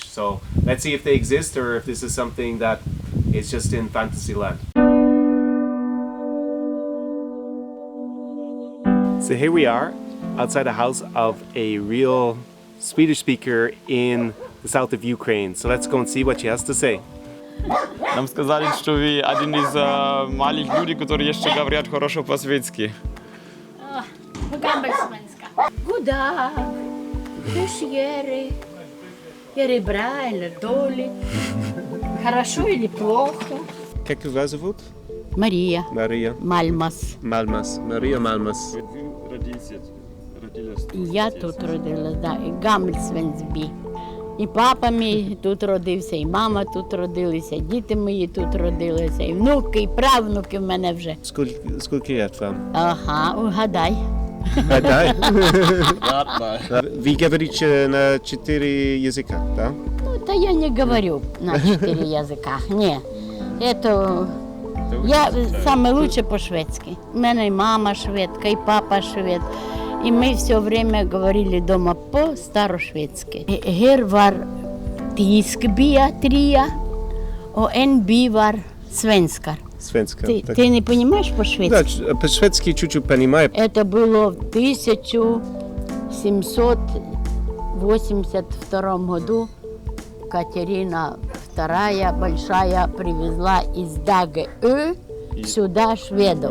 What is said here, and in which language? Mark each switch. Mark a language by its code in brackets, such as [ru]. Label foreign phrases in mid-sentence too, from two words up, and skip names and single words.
[en] So let's see if they exist or if this is something that is just in fantasy land. So here we are outside the house of a real Swedish speaker in the south of Ukraine. So let's go and see what she has to say. [ru] Нам сказали, что вы один из малых людей, которые еще говорят хорошо по-светски. [sv] Goddag, hur är det bra eller dåligt? [ru] Хорошо или плохо? Как вас зовут? Мария. Мария. Мальмас. Малмас. Мария Малмас. Я тут родилась, да, [uk] і Гамельсвенсбі. І папа мій тут родився, і мама тут родилися, діти мої тут родилися, і внуки, і правнуки в мене вже. [ru] Сколько лет вам? Ага, угадай. Да. Вы говорите на 4 языка, да? [uk] Ну, та я не говорю на 4 язика, ні. [ru] Я саме лучше по-шведски. [uk] У мене і мама шведка, і папа швед. [ru] И мы все время говорили дома по-старошведски. [sv] Här var tyskbya 3, och en by var svenskar. Svenska. [ru] Ты не понимаешь по-шведски? Да, по-шведски чуть-чуть понимаю. Это было в 1782 году. Катерина II большая привезла из Дагö сюда шведов.